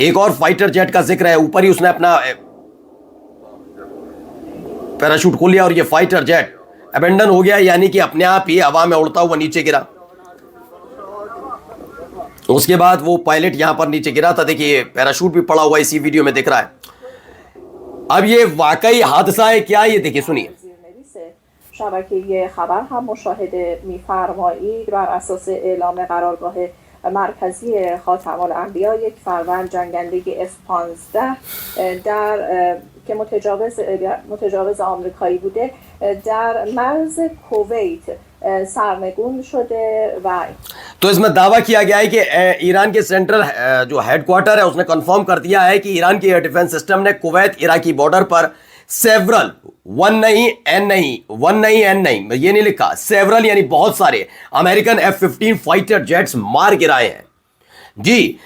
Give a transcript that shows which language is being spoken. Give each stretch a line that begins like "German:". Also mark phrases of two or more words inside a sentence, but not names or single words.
Hindi: एक और
English: fighter jet
Hindi: का जिक्र है, ऊपर ही उसने अपना पैराशूट खोल लिया और ये
English: fighter jet
Hindi: अबेंडन हो गया, यानी कि अपने आप ही हवा में उड़ता हुआ नीचे गिरा। उसके बाद वो पायलट यहां पर नीचे गिरा था। देखिए, पैराशूट भी पड़ा हुआ इसी वीडियो में दिख रहा है। अब ये वाकई हादसा है क्या, ये देखिए, सुनिए।
Persian: شبکه خبر هم مشاهده می‌فرمایید بر اساس اعلام قرارگاه مرکزی خاتم الانبیا 1 فروند جنگندگی F-15 در که متجاوز آمریکایی بوده در مرز کویت سرنگون شده و
Hindi: तो इसमें दावा किया गया है कि ईरान के सेंट्रल जो हेडक्वार्टर है उसने कंफर्म कर दिया है कि ईरान की
English: air defense system
Hindi: ने कुवैत इराकी बॉर्डर पर सेवरल, वन नहीं एन नहीं, ये नहीं लिखा, सेवरल यानी बहुत सारे
English: American F-15 fighter jets
Hindi: मार गिराए हैं जी।